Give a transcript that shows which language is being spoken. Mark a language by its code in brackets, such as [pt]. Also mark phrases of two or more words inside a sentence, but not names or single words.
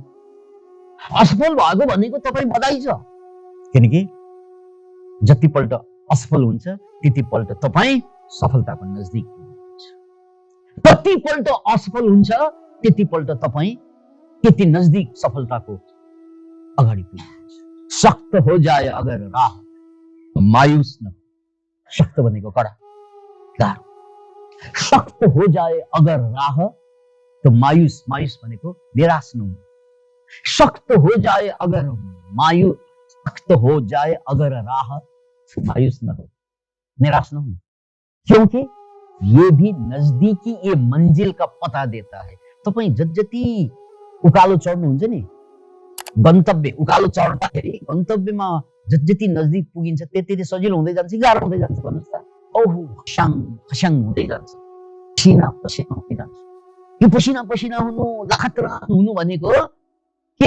[ne] असफल भएको भनेको तपाईँ बधाई छ, किनकि जतिपल्ट असफल हुन्छ त्यतिपल्ट तपाईँ सफलताको नजिक हुनुहुन्छ। कतिपल्ट असफल हुन्छ त्यतिपल्ट तपाईँ त्यति नजदीक सफलताको अगाडि पुग्नुहुन्छ। [hi] सख्त हो जाए अगर राह मायूस न। [ne] सख्त भनेको कडा, गाह्रो। [hi] सख्त हो जाए अगर राह तो मायूस, [ne] मायूस भनेको निराश नहुनु। [hi] सख्त हो जाए अगर सख्त हो जाए अगर राह मायूस न हो, निराश न हो, क्योंकि ये भी नजदीकी ये मंजिल का पता देता है। [ne] तपाईँ जति उकालो चढ्नुहुन्छ नि, गन्तव्य उकालो चढ्दाखेरि गन्तव्यमा जति नजदीक पुगिन्छ त्यति सजिलो हुँदै जान्छ, गाह्रो हुँदै जान्छ भन्नुहोस् त। ओहो खसाङ खसाङ हुँदै जान्छ, पसिना पसिना हुँदै जान्छ। यो पसिना पसिना हुनु, लखतरान हुनु भनेको के?